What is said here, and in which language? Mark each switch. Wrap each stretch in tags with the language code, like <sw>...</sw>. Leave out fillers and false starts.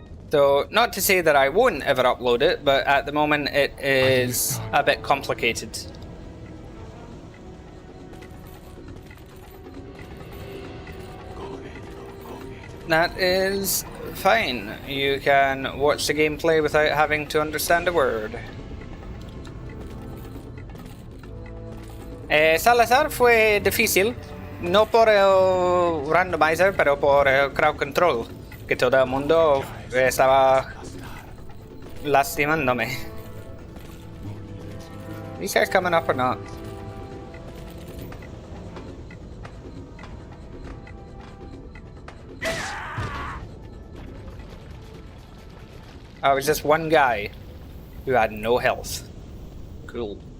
<en>So, not to say that I won't ever upload it, but at the moment it is a bit complicated. That is fine. You can watch the gameplay without having to understand a word.</en> <es>Salazar fue difícil, no por el randomizer, pero por el crowd control, que todo el mundo estaba lastimándome.</es> <en>These guys coming up or not? Oh, it was just one guy who had no health. Cool.</en>